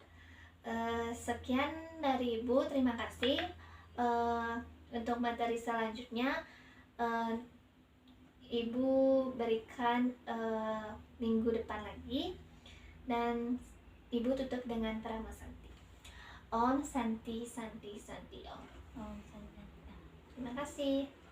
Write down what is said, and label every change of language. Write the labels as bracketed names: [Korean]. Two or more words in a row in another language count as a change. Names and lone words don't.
[Indonesian] Sekian dari Ibu, terima kasih. Untuk materi selanjutnya Ibu berikan minggu depan lagi, dan Ibu tutup dengan Prama Santi. [Sanskrit] Om Santi Santi Santi Om. Om Santi. [Indonesian] Terima kasih.